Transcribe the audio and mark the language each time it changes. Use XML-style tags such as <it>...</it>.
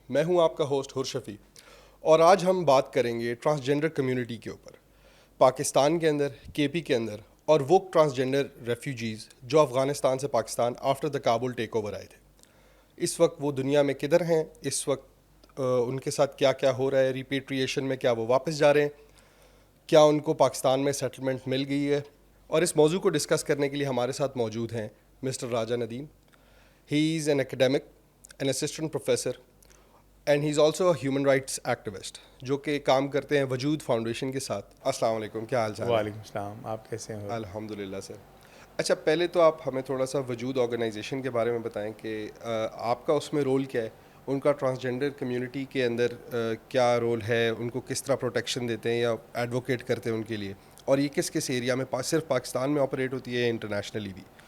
<ur>میں ہوں آپ کا ہوسٹ حر شفیع، اور آج ہم بات کریں گے ٹرانسجینڈر کمیونٹی کے اوپر پاکستان کے اندر، کے پی کے اندر، اور وہ ٹرانسجینڈر ریفیوجیز جو افغانستان سے Pakistan</ur> <en>after the Kabul take over</en> <ur>آئے تھے. اس وقت وہ دنیا میں کدھر ہیں، اس وقت ان کے ساتھ کیا کیا ہو رہا ہے، ریپیٹریشن میں کیا وہ واپس جا رہے ہیں، کیا ان کو پاکستان میں سیٹلمنٹ مل گئی ہے. اور اس موضوع کو ڈسکس کرنے کے لیے ہمارے ساتھ موجود ہیں mister Raja Nadeem.</ur> <en>He is an academic, an assistant professor, and he's also a human rights activist</en> <ur>جو کہ کام کرتے ہیں وجود فاؤنڈیشن کے ساتھ. السلام علیکم، کیا حال چال ہے؟ وعلیکم السلام، آپ کیسے ہیں؟ الحمد للہ سر. اچھا، پہلے تو آپ ہمیں تھوڑا سا وجود آرگنائزیشن کے بارے میں بتائیں کہ آپ کا اس میں رول کیا ہے، ان کا ٹرانسجینڈر کمیونٹی کے اندر کیا رول ہے، ان کو کس طرح پروٹیکشن دیتے ہیں یا ایڈوکیٹ کرتے ہیں ان کے لیے، اور یہ کس کس ایریا میں صرف پاکستان میں آپریٹ ہوتی ہے یا انٹرنیشنلی بھی؟</ur>